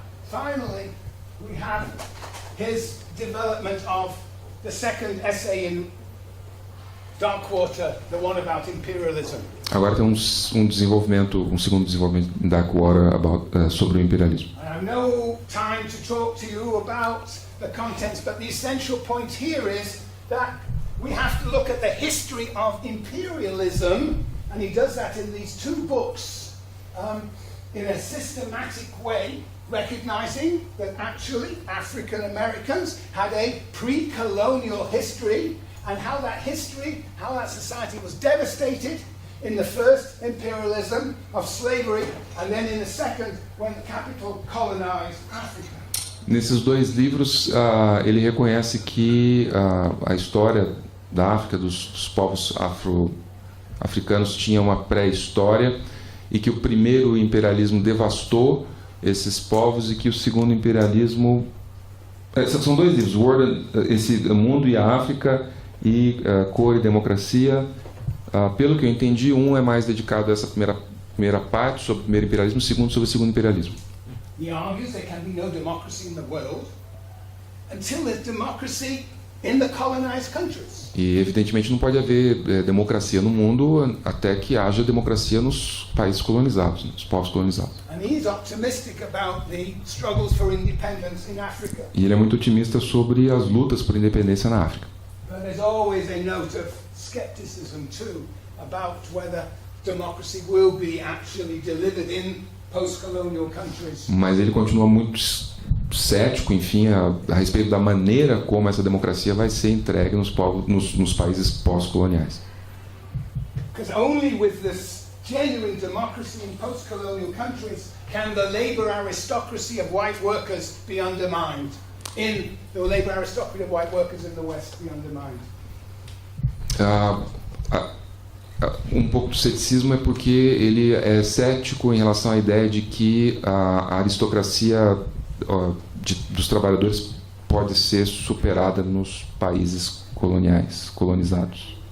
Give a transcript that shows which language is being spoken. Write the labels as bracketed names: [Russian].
[English] finally, we have his development of the second essay in Darkwater, the one about imperialism. [Portuguese] agora tem um segundo desenvolvimento em Darkwater sobre o imperialismo. [English] I have no time to talk to you about the contents, but the essential point here is that we have to look at the history of imperialism, and he does that in these two books, in a systematic way, recognizing that actually African Americans had a pre-colonial history, and how that history, how that society was devastated in the first imperialism of slavery, and then in the second when the capital colonized Africa. [Portuguese] Nesses dois livros, ele reconhece que a história da África, dos povos africanos, tinha uma pré-história e que o primeiro imperialismo devastou esses povos e que o segundo imperialismo... São dois livros, esse Mundo e a África e Cor e Democracia. Pelo que eu entendi, um é mais dedicado a essa primeira parte, sobre o primeiro imperialismo, o segundo sobre o segundo imperialismo. [English] He argues there can be no democracy in the world until there's democracy in the colonized countries. [Portuguese] E evidentemente não pode haver democracia no mundo até que haja democracia nos países colonizados, nos povos colonizados. [English] And he's optimistic about the struggles for independence in Africa. [Portuguese] E ele é muito otimista sobre as lutas por independência na África. [English] But there's always a note of skepticism too about whether democracy will be actually delivered in post-colonial countries. [Portuguese] Mas ele continua muito cético, enfim, a respeito da maneira como essa democracia vai ser entregue nos países pós-coloniais. [English] Because only with this genuine democracy in post-colonial countries can the labor aristocracy of white workers be undermined. In the labor aristocracy of white workers in the West be undermined. [Portuguese] Um pouco do ceticismo é porque ele é cético em relação à ideia de que a aristocracia dos trabalhadores pode ser superada nos países colonizados.